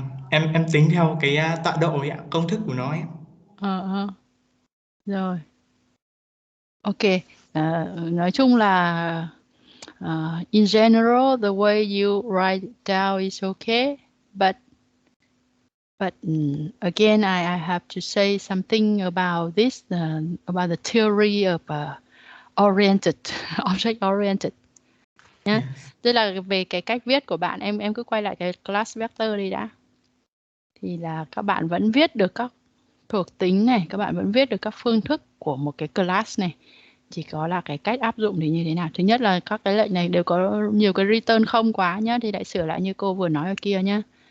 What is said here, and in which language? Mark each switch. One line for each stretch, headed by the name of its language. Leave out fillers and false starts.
Vietnamese: Em tính theo cái tọa độ ấy, công thức của nó ấy. Rồi. Ok. Nói chung là
English: in general, the way you write it down is okay, but again, I have to say something about this, about the theory of object-oriented.
Vietnamese: Nhá.
English: Yes.
Vietnamese: Tức là về cái cách viết của bạn, em cứ quay lại cái class vector đi đã. Thì là các bạn vẫn viết được các thuộc tính này, các bạn vẫn viết được các phương thức của một cái class này. Chỉ có là cái cách áp dụng thì như thế nào. Thứ nhất là các cái lệnh này đều có nhiều cái return không quá nhá, thì lại sửa lại như cô vừa nói ở kia nhá.